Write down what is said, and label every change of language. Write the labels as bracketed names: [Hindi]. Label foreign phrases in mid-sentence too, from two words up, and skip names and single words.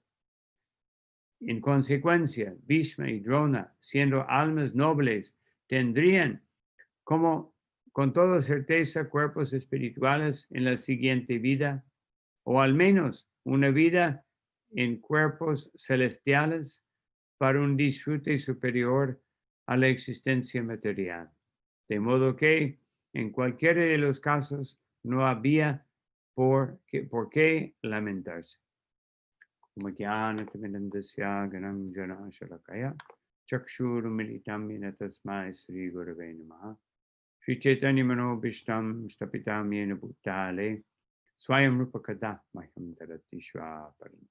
[Spanish] En consecuencia, Bhishma y Drona, siendo almas nobles, tendrían con toda certeza cuerpos espirituales en la siguiente vida, o al menos una vida en cuerpos celestiales para un disfrute superior a la existencia material. De modo que, en cualquiera de los casos, no había por qué lamentarse. [Sanskrit] Shri Chaitanya Manobhishtam Stapitam Yena Bhutale Swayam Rupakada Maham Tarati Shvaparam.